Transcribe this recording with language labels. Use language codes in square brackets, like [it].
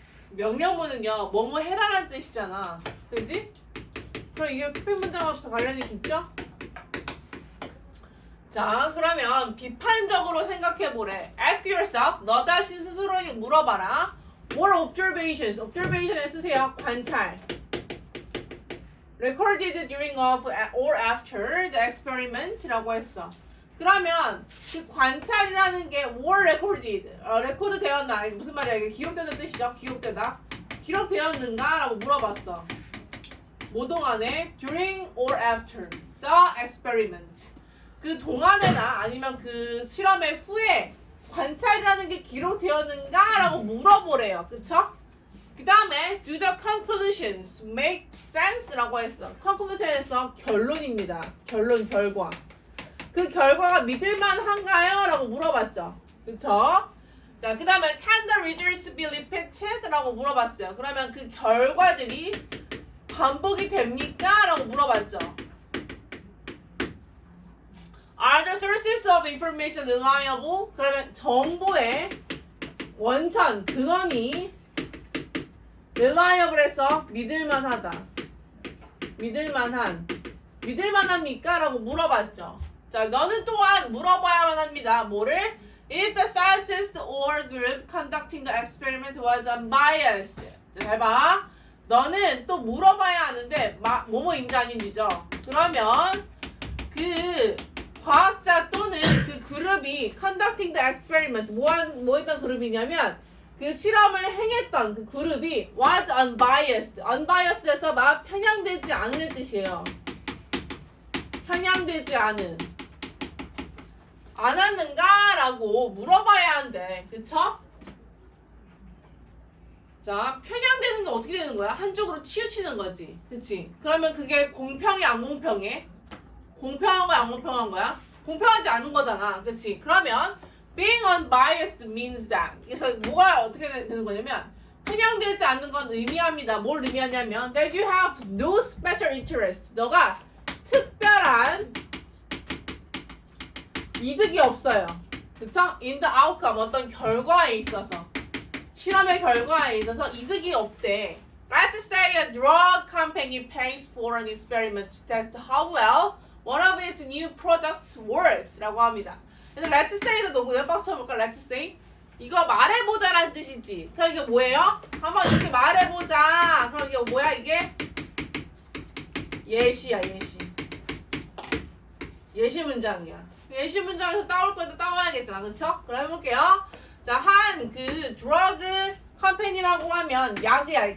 [ko] 명령문은요 뭐뭐 해라라는 뜻이잖아. 그지? 그럼 이게 토픽 문장과 관련이 깊죠? 자, 그러면 비판적으로 생각해보래. [en] Ask yourself. [ko] 너 자신 스스로에게 물어봐라. [en] What observations? [ko] observation에 쓰세요. 관찰. [en] Recorded during or after the experiment라고 했어. [ko] 그러면 그 관찰이라는 게 [en] were recorded. [ko] 레코드 되었나? 무슨 말이야? 이게 기록되는 뜻이죠? 기록되다. 기록되었는가? 라고 물어봤어. 뭐 동안에? [en] During or after the experiment. [ko] 그 동안에나 아니면 그 실험의 후에 관찰이라는 게 기록되었는가? 라고 물어보래요. 그쵸? 그 다음에 [en] do the conclusions make sense? [ko] 라고 했어. conclusion에서 결론입니다. 결론, 결과. 그 결과가 믿을만한가요? 라고 물어봤죠. 그쵸? 자, 그 다음에 [en] can the results be repeated? [ko] 라고 물어봤어요. 그러면 그 결과들이 반복이 됩니까? 라고 물어봤죠. [en] Are the sources of information reliable? [ko] 그러면 정보의 원천, 근원이 reliable에서 믿을만하다. 믿을만합니까? 라고 물어봤죠. 자, 너는 또한 물어봐야만 합니다. 뭐를? [en] If the scientist or group conducting the experiment was unbiased. [ko] 자, 잘 봐. 너는 또 물어봐야 하는데 뭐뭐인지 아닌지죠. 그러면 그 과학자 또는 그 그룹이 [en] conducting the experiment [ko] 뭐 했던 그룹이냐면 그 실험을 행했던 그 그룹이 [en] was unbiased. [ko] unbiased에서 편향되지 않은 뜻이에요. 편향되지 않았는가? 라고 물어봐야 한대. 그쵸? 자, 편향되는 게 어떻게 되는 거야? 한쪽으로 치우치는 거지. 그치? 그러면 그게 공평해, 안 공평해? 공평한 거야, 안 공평한 거야? 공평하지 않은 거잖아. 그치? 그러면 [en] being unbiased means that. [ko] 그래서 뭐가 어떻게 되는 거냐면 편향되지 않는 건 의미합니다. 뭘 의미하냐면 [en] that you have no special interest. [ko] 너가 특별한 이득이 없어요. 그쵸? [en] In the outcome. [ko] 어떤 결과에 있어서. 실험의 결과에 있어서 이득이 없대. [en] Let's say a drug company pays for an experiment to test how well one of its new products works [ko] 라고 합니다. 그래서 let's say를 놓고 몇 박수 쳐볼까? [en] Let's say [ko] 이거 말해보자라는 뜻이지. 그럼 이게 뭐예요? 한번 이렇게 말해보자. 그럼 이게 뭐야? 이게 예시야. 예시 문장이야. 예시 문장에서 따올 거에도 따와야겠잖아. 그쵸? 그럼 해볼게요. 자, 한 그 드러그 컴퍼니라고 하면 약이야.